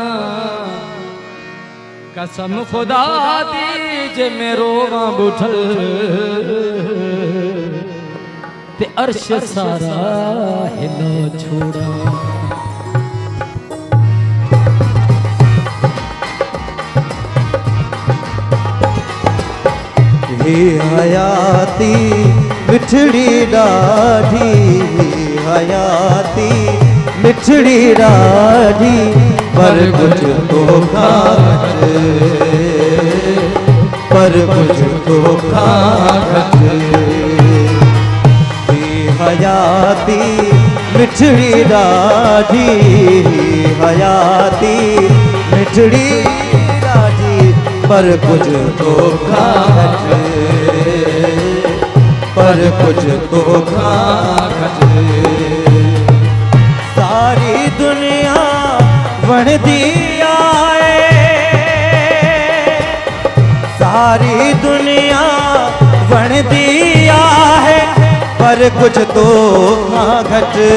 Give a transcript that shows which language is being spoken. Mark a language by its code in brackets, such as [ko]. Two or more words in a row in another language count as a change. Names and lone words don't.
[skr] قسم خدا دی جے میں روواں بٹھل، تے عرش سارا ہلو چھوڑا. [sd] हे हयाती मिठड़ी ॾाढी, हयाती मिठड़ी ॾाढी, पर कुछ तो घट, पर कुछ तो घट। हे हयाती मिठड़ी ॾाढी, हयाती मिठड़ी ॾाढी, पर कुछ तो घट, पर कुछ तो घट। सारी दुनिया वणदी आए, सारी दुनिया वणदी आहे, पर कुछ तो घट।